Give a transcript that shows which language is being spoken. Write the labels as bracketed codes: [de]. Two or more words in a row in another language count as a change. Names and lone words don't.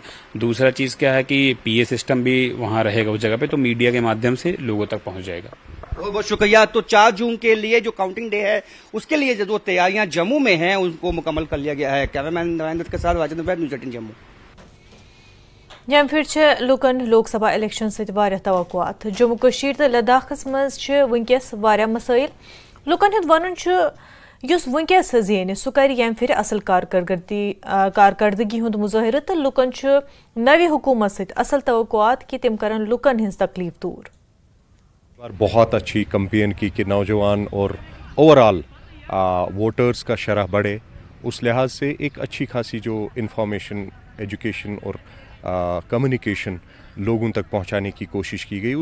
[hi] दूसरा चीज़ क्या है कि [en] PA system [hi] भी वहाँ रहेगा उस जगह पे, तो मीडिया के माध्यम से लोगों तक पहुँच जाएगा। बहुत बहुत शुक्रिया। तो 4 जून के लिए जो [en] counting day [hi] है उसके लिए जो तैयारियां जम्मू में हैं उनको मुकम्मल कर लिया गया है। कैमरामैन नारायण दत्त के साथ राजेंद्र वैद, न्यूज़ 18 जम्मू। [ks] यम फिर लुकन लोकसभा इलेक्शन सहित वारियाह तवक्कुआत। जम्मू कश्मीर तो लद्दाखस मज वुनकस वारियाह मसाइल। लुकन हुंद वनुन युस वुनकस जेन सह कर यम फिर असल कारकर्दगी हुंद मुजाहिर, तो लुकन नवी हुकूमत सहित असल तवक्कुआत कि तिम करन लुकन हिंज तकलीफ दूर। [hi] बहुत अच्छी कंपेन की कि नौजवान और [en] overall voters [hi] का शरह बढ़े, उस लिहाज से एक अच्छी खासी जो [en] information, education [hi] और कम्युनिकेशन लोगों तक पहुंचाने की कोशिश की गई।